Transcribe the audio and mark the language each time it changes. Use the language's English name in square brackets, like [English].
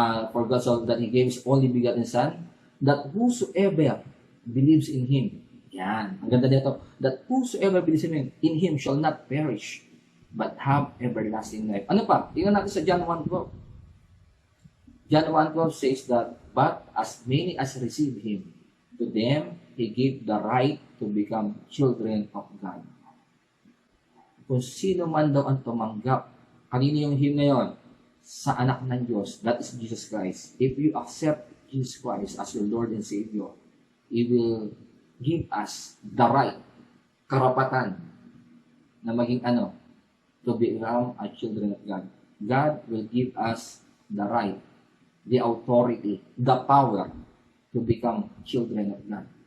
[English] For God so that He gave His only begotten Son, that whosoever believes in Him, [Filipino] yan, ang ganda nito, [English] that whosoever believes in Him shall not perish, but have everlasting life. Ano pa? [Filipino] Tingnan natin sa [English] John 1:12. John 1:12 says that, but as many as receive Him, to them He gave the right to become children of God. [Filipino] Kung sino man daw ang tumanggap, kanino yung him na yun? Sa anak ng Diyos, [English] that is Jesus Christ. If you accept Jesus Christ as your Lord and Savior, He will give us the right, [Filipino] karapatan, na maging [English] to become a children of God. God will give us the right, the authority, the power to become children of God.